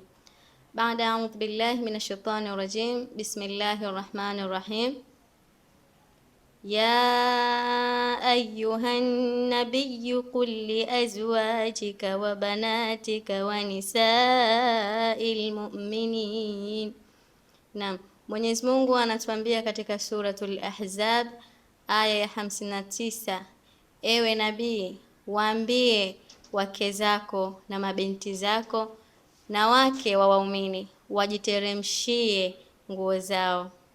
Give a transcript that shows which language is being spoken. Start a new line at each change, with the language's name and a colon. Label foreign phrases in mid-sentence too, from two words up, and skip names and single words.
Arabic: بعد أعوذ بالله من الشيطان الرجيم. بسم الله الرحمن الرحيم. يا أيها النبي قل لأزواجك وبناتك ونساء المؤمنين.
Swahili: Naam, Mwenyezi Mungu anatuambia katika suratul Ahzab aya ya 59, ewe nabii, waambie wake zako na mabinti zako na wake wa waumini wajiteremshie nguo zao.